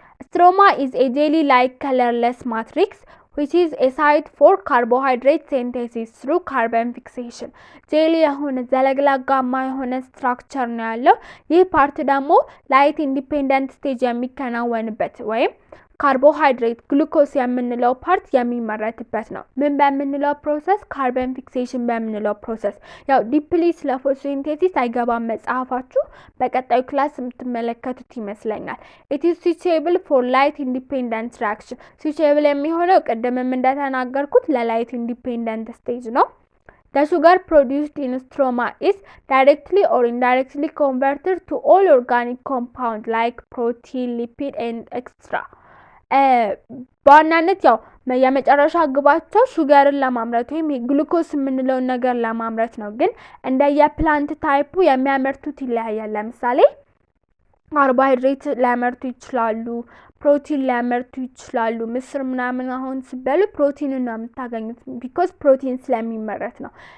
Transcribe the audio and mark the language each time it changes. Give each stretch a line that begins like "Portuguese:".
Amharic: ስትሮማ
English: is a jelly like colorless matrix which is a site for carbohydrate synthesis through carbon fixation
Amharic: ጄሊ የሆነ ዘለግላጋማ የሆነ ስትራክቸር ነው ያለው። ይህ ፓርት ደግሞ ላይት ኢንዲፔንደንት ስቴጅ የሚከናወንበት ወይም ካርቦሃይድሬት ግሉኮስ የምንለው ፓርት የሚመረትበት ነው። ምን በምንለው ፕሮሰስ? ካርበን ፊክሴሽን በምንለው ፕሮሰስ። ያው ዲፕሊ ስለ ፎቶሲንቴሲስ አይገባም መጽሐፋችሁ፣ በቀጣዩ ክላስ የምትመለከቱት ይመስለኛል።
English: it is suitable for light independent reaction suitable
Amharic: የሚሆነው ቅድምም እንደተናገርኩት ለላይት ኢንዲፔንደንት ስቴጅ ነው።
English: The sugar produced in stroma is directly or indirectly converted to all organic compounds like protein, lipid and extra.
Amharic: በዋናነት ያው የመጨረሻ ግባቸው ሹገርን ለማምረት ወይም ግሉኮስ የምንለው ነገር ለማምረት ነው። ግን እንደ የፕላንት ታይፑ የሚያመርቱት ይለያያል። ለምሳሌ ካርቦሃይድሬት ሊያመርቱ ይችላሉ፣ ፕሮቲን ሊያመርቱ ይችላሉ። ምስር ምናምን አሁን ሲበሉ ፕሮቲን ነው የምታገኙት ቢኮዝ ፕሮቲን ስለሚመረት ነው።